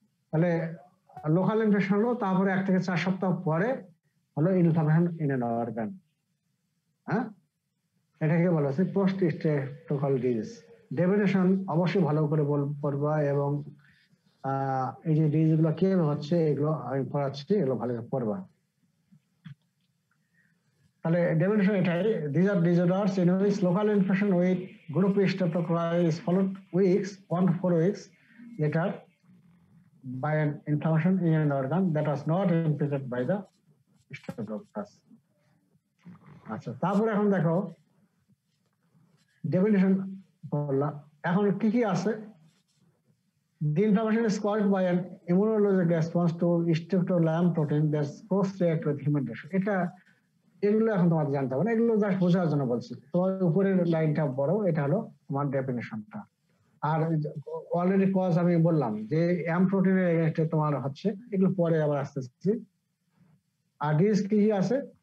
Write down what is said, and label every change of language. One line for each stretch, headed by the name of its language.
Bangla: তাহলে local infection হলো, তারপরে 1 থেকে 4 সপ্তাহ পরে হলো ইনফ্লামেশন ইন অ্যান অর্গান, হ্যাঁ, এটাকে বলা হচ্ছে পোস্ট স্ট্রেপ্টোককাল ডিজিজ। ডেফিনেশন অবশ্যই ভালো করে পড়বা, এবং এই যে ডিজিজ গুলো কিভাবে হচ্ছে এগুলো আমি পড়াচ্ছি, এগুলো ভালো করে পড়বা। তাহলে ডেফিনেশন এটাই,
English: these are disorders in which local infection with group A streptococci is followed 1 to 4 weeks later by an inflammation in an organ that was not infected by the streptococcus.
Bangla: আচ্ছা, তারপরে এখন দেখো ডেফিনেশন বললাম, এখন কি কি আছে?
English: The inflammation is caused by an immunologic response to streptolam protein that cross-react with human tissue.
Bangla: এগুলো এখন তোমাদের জানতে হবে না, এগুলো জাস্ট বোঝার জন্য বলছি। তোমার উপরের লাইনটা বড়, এটা হলো তোমার ডেফিনেশনটা। আর অলরেডি কজ আমি বললাম যে এম প্রোটিনের এগেইনস্টে তোমার হচ্ছে, এগুলো পরে আবার আসতেছি। আর ডিজিজ কি আছে?